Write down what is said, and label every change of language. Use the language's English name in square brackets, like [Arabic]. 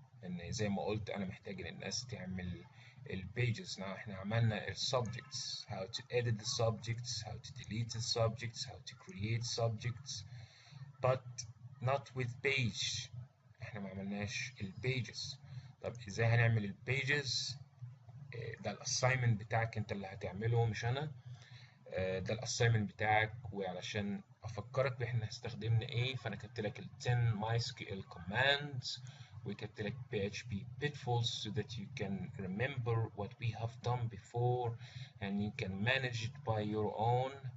[Arabic] ان زي ما قلت انا محتاج ان الناس تعمل البيجز. احنا عملنا السبجكتس، [English] how to edit the subjects, how to delete the subjects, how to create subjects, but not with page. [Arabic] احنا ما عملناش البيجز. طب ازاي هنعمل البيجز؟ ده الاساينمنت بتاعك انت اللي هتعمله مش انا. ده الاساينمنت بتاعك، وعلشان افكرك باحنا استخدمنا ايه فانا كتبت لك ال 10 MySQL commands وكتبت لك [English] PHP pitfalls so that you can remember what we have done before and you can manage it by your own.